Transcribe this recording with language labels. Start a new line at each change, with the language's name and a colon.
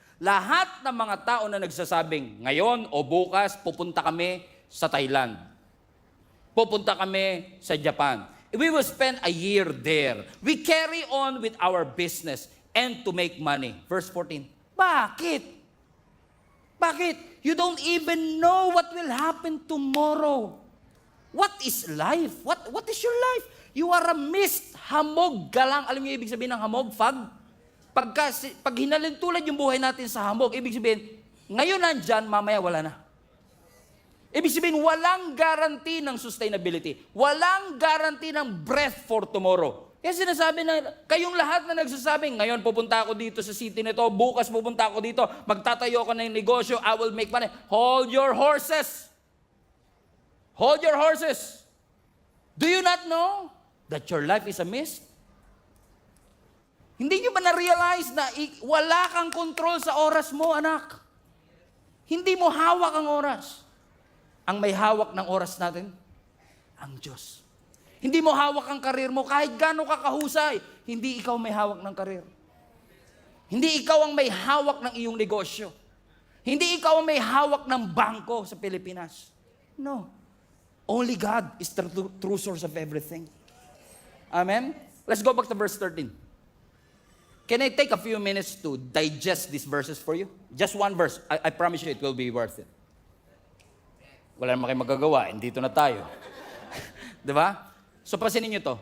Filipino: Lahat ng mga tao na nagsasabing, ngayon o bukas, pupunta kami sa Thailand. Pupunta kami sa Japan.
English: We will spend a year there. We carry on with our business and to make money. Verse 14. Bakit? Bakit? You don't even know what will happen tomorrow. What is life? What is your life? You are a mist, hamog, galang.
Filipino: Alam niyo ibig sabihin ng hamog? Fog? Pag hinalintulad yung buhay natin sa hamog, ibig sabihin, ngayon nandyan, mamaya wala na. Ibig sabihin, walang guarantee ng sustainability. Walang guarantee ng breath for tomorrow. Kaya sinasabi na, kayong lahat na nagsasabing, ngayon pupunta ako dito sa city nito, bukas pupunta ako dito, magtatayo ako ng negosyo, I will make money.
English: Hold your horses. Hold your horses. Do you not know that your life is a mist?
Filipino: Hindi nyo ba na-realize na wala kang control sa oras mo, anak? Hindi mo hawak ang oras. Ang may hawak ng oras natin, ang Diyos. Hindi mo hawak ang karir mo kahit gaano ka kahusay. Hindi ikaw may hawak ng karir. Hindi ikaw ang may hawak ng iyong negosyo. Hindi ikaw ang may hawak ng bangko sa Pilipinas.
English: No. Only God is the true source of everything. Amen? Let's go back to verse 13. Can I take a few minutes to digest these verses for you? Just one verse. I promise you it will be worth it.
Filipino: Wala naman kayo magagawa. Dito na tayo. Diba? So, pasinin nyo to.